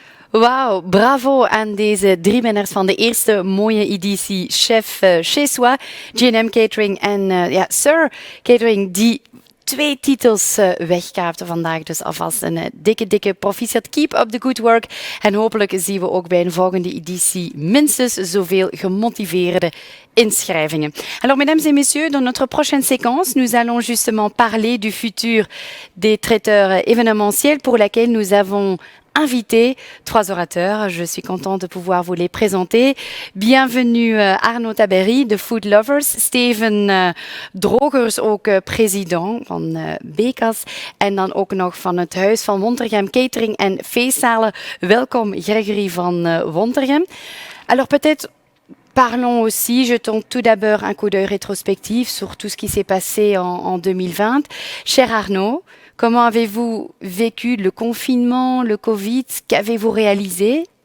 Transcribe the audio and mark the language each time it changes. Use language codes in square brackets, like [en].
[nl] Wauw, bravo aan deze 3 winnaars van de eerste mooie editie Chef Chez Soi, J&M Catering en Sir Catering, die 2 titels wegkaapten vandaag. Dus alvast een dikke proficiat. [en] Keep up the good work. [nl] En hopelijk zien we ook bij een volgende editie minstens zoveel gemotiveerde inschrijvingen. [fr] Alors, mesdames et messieurs, dans notre prochaine séquence, nous allons justement parler du futur des traiteurs événementiels pour laquelle nous avons invités, 3 orateurs. Je suis contente de pouvoir vous les présenter. [nl] Bienvenue Arno Taberry de Food Lovers, Steven Drogers, ook president van Bekas en dan ook nog van het Huis van Wontergem Catering en Feestzalen. Welkom Gregory van Wontergem. [fr] Alors peut-être parlons aussi, jetons tout d'abord un coup d'œil rétrospectif sur tout ce qui s'est passé en 2020. Cher Arnaud, comment avez-vous vécu le confinement, le Covid? Qu'avez-vous réalisé?